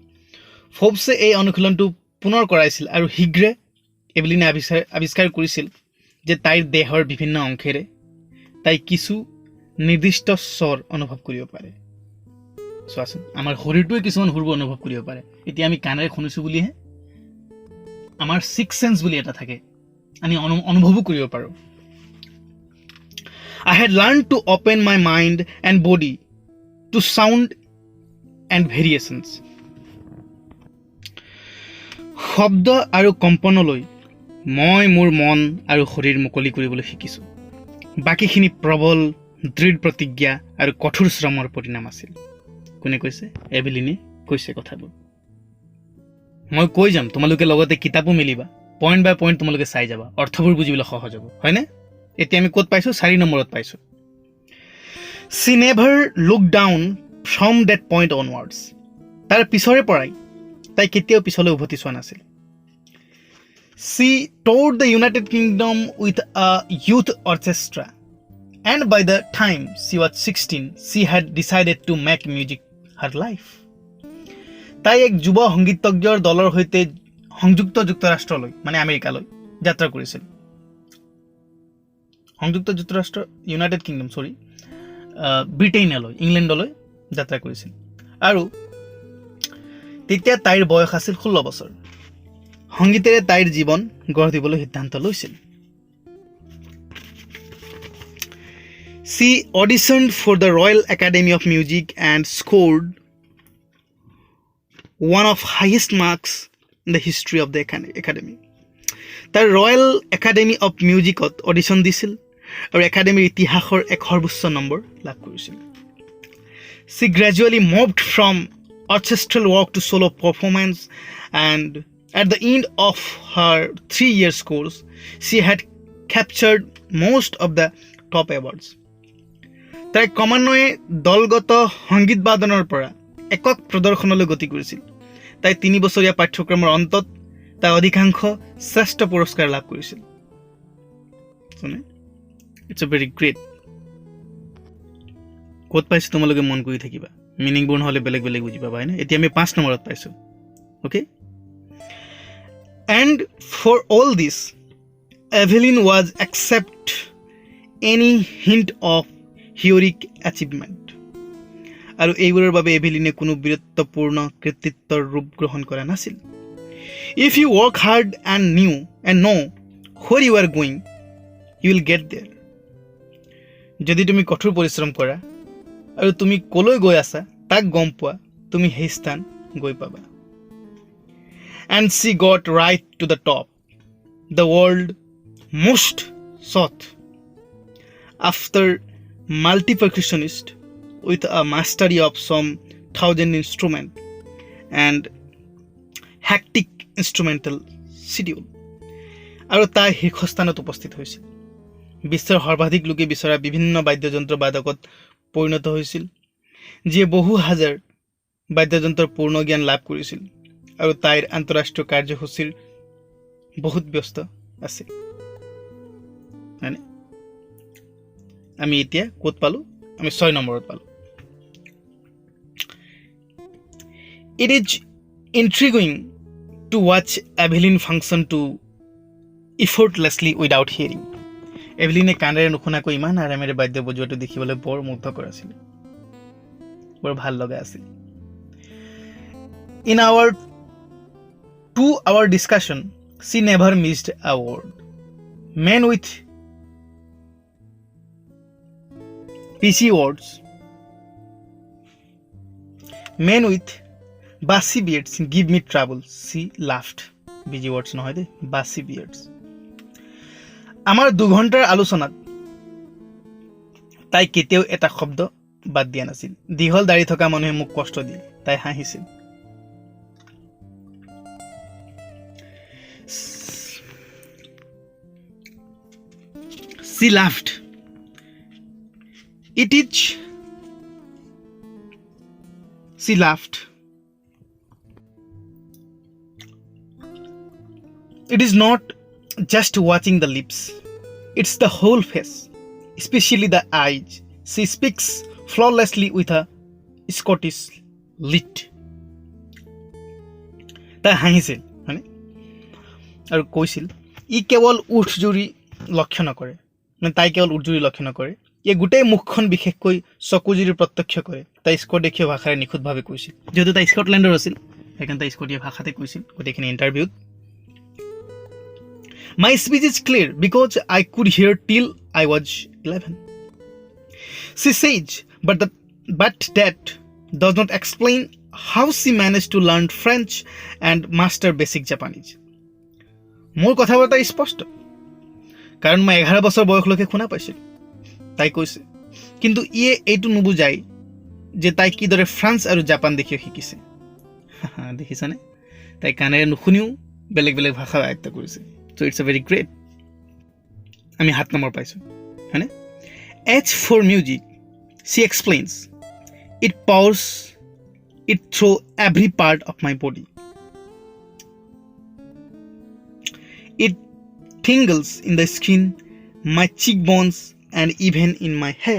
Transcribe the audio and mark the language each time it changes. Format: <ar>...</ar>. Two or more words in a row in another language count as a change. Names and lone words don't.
<as>Forbes এই অনুশীলনটো পুনৰ কৰাইছিল আৰু শীঘ্ৰে এভেলিনে আৱিষ্কাৰ কৰিছিল যে তাইৰ দেহৰ বিভিন্ন অংশেৰে তাই কিছু নিৰ্দিষ্ট স্বৰ অনুভৱ কৰিব পাৰে চোৱাচোন আমাৰ শৰীৰটোৱে কিছুমান সুৰবোৰ অনুভৱ কৰিব পাৰে এতিয়া আমি কাণেৰে শুনিছোঁ বুলিহে আমাৰ</as> <en>six sense</en> <as>বুলি এটা থাকে আমি অনুভৱো কৰিব পাৰোঁ</as> <en>I had learned to open my mind and body to sound and variations.</en> <as>শব্দ আৰু কম্পনলৈ মই মোৰ মন আৰু শৰীৰ মুকলি কৰিবলৈ শিকিছোঁ বাকীখিনি প্ৰবল দৃঢ় প্ৰতিজ্ঞা আৰু কঠোৰ শ্ৰমৰ পৰিণাম আছিল কোনে কৈছে এভেলিনে কৈছে কথাবোৰ মই কৈ যাম তোমালোকে লগতে কিতাপো মিলিবা</as> <en>point by point</en> <as>তোমালোকে চাই যাবা অৰ্থবোৰ বুজিবলৈ সহজ হ'ব হয়নে এতিয়া আমি ক'ত পাইছোঁ 4 নম্বৰত পাইছোঁ</as> <en>She never looked down from that point onwards.</en> <as>তাৰ পিছৰে পৰাই তাই কেতিয়াও পিছলৈ উভতি চোৱা নাছিল</as> <en>She toured the United Kingdom with a youth orchestra and by the time she was 16 she had decided to make music her life.</en> <as>তাই এক যুৱ সংগীতজ্ঞৰ দলৰ সৈতে সংযুক্ত যুক্তৰাষ্ট্ৰলৈ মানে আমেৰিকালৈ যাত্ৰা কৰিছিল সংযুক্ত যুক্তৰাষ্ট্ৰ ইউনাইটেড কিংডম ব্ৰিটেইনলৈ ইংলেণ্ডলৈ যাত্ৰা কৰিছিল আৰু তেতিয়া তাইৰ বয়স আছিল 16 বছৰ সংগীতেৰে তাইৰ জীৱন গঢ় দিবলৈ সিদ্ধান্ত লৈছিল</as> <en>She auditioned for the Royal Academy of Music and scored one of highest marks in the history of the academy.</en> <as>তাই ৰয়েল একাডেমি অফ মিউজিকত অডিশ্যন দিছিল আৰু একাডেমীৰ ইতিহাসৰ এক সৰ্বোচ্চ নম্বৰ লাভ কৰিছিল</as> <en>She gradually moved from orchestral work to solo performance and at the end of her 3 years course she had captured most of the top awards.</en> <as>তাই ক্ৰমান্বয়ে দলগত সংগীত বাদনৰ পৰা একক প্ৰদৰ্শনলৈ গতি কৰিছিল তাই 3 বছৰীয়া পাঠ্যক্ৰমৰ অন্তত তাই অধিকাংশ শ্ৰেষ্ঠ পুৰস্কাৰ লাভ কৰিছিল</as> <en>It's a very great</en> <as>ক'ত পাইছোঁ তোমালোকে মন কৰি থাকিবা মিনিংবোৰ নহ'লে বেলেগ বুজি পাবা হয়নে এতিয়া আমি 5 নম্বৰত পাইছোঁ</as> <en>okay and for all this Evelyn was accepted any hint of heroic achievement.</en> <as>আৰু এইবোৰৰ বাবে এভেলিনে কোনো বীৰত্বপূৰ্ণ কৃতিত্বৰ ৰূপ গ্ৰহণ কৰা নাছিল.</as> <en>If you work hard and know where you are going, you will get there.</en> <as>যদি তুমি কঠোৰ পৰিশ্ৰম কৰা আৰু তুমি কলৈ গৈ আছা তাক গম পোৱা, তুমি সেই স্থান গৈ পাবা.</as> <en>And she got right to the top, the world most sought after multi-percussionist with a mastery of some 1,000 instrument and hectic instrumental schedule.</en> <as>আৰু তাই শীৰ্ষস্থানত উপস্থিত হৈছিল. বিশ্বৰ সৰ্বাধিক লোকে বিচৰা বিভিন্ন বাদ্যযন্ত্ৰ বাদকত পৰিণত হৈছিল, যিয়ে বহু হাজাৰ বাদ্যযন্ত্ৰৰ পূৰ্ণ জ্ঞান লাভ কৰিছিল আৰু তাইৰ আন্তঃৰাষ্ট্ৰীয় কাৰ্যসূচীৰ বহুত ব্যস্ত আছিল. মানে আমি এতিয়া ক'ত পালোঁ? আমি 6 নম্বৰত পালোঁ.</as> <en>It is intriguing to watch Evelyn function to effortlessly without hearing.</en> <as>এভেলিনে কাণেৰে নুশুনাকৈ ইমান আৰামেৰে বাদ্য বজোৱাটো দেখিবলৈ বৰ মুগ্ধকৰ আছিল, বৰ ভাল লগা আছিল.</as> <en>In our 2-hour discussion, she never missed a word. Men with pitchy words, men with bassy beards give me trouble. She laughed. Busy words</en> <as>নহয় দে,</as> <en>bassy beards.</en> <as>আমাৰ 2 ঘণ্টাৰ আলোচনাত তাই কেতিয়াও এটা শব্দ বাদ দিয়া নাছিল. দীঘল দাঢ়ি থকা মানুহে মোক কষ্ট দিয়ে, তাই হাঁহিছিল.</as> <en>She laughed. She laughed. It is not just watching the lips, it's the whole face, especially the eyes. She speaks flawlessly with a Scottish lilt.</en> <as>তাই হাঁহিছিল মানে আৰু কৈছিল, ই কেৱল উঠজুৰি লক্ষ্য নকৰে, মানে তাই কেৱল উঠজুৰি লক্ষ্য নকৰে, এই গোটেই মুখখন বিশেষকৈ চকুজুৰি প্ৰত্যক্ষ কৰে. তাই স্কটীয় ভাষাৰে নিখুঁতভাৱে কৈছিল. যিহেতু তাই স্কটলেণ্ডৰ আছিল, সেইকাৰণে তাই স্কটীয় ভাষাতে কৈছিল গোটেইখিনি ইণ্টাৰভিউত.</as> <en>My speech is clear because I could hear till I was 11. She says, but that does not explain how she managed to learn French and master basic Japanese.</en> <as>মোৰ কথা বৰ্তা স্পষ্ট, কাৰণ মই 11 বছৰ বয়সলৈকে শুনা পাইছিলোঁ, তাই কৈছে. কিন্তু ইয়ে এইটো নুবুজায় যে তাই কিদৰে ফ্ৰান্স আৰু জাপান দেখিও শিকিছে. দেখিছানে, তাই কাণেৰে নুশুনিও বেলেগ বেলেগ ভাষা আয়ত্ত কৰিছে.</as> <en>So it's a very great.</en> <as>আমি 7 নম্বৰ পাইছোঁ হয়নে?</as> <en>As for music, she explains, it pours it through every part of my body. It tingles in the skin, my cheekbones and even in my hair.</en>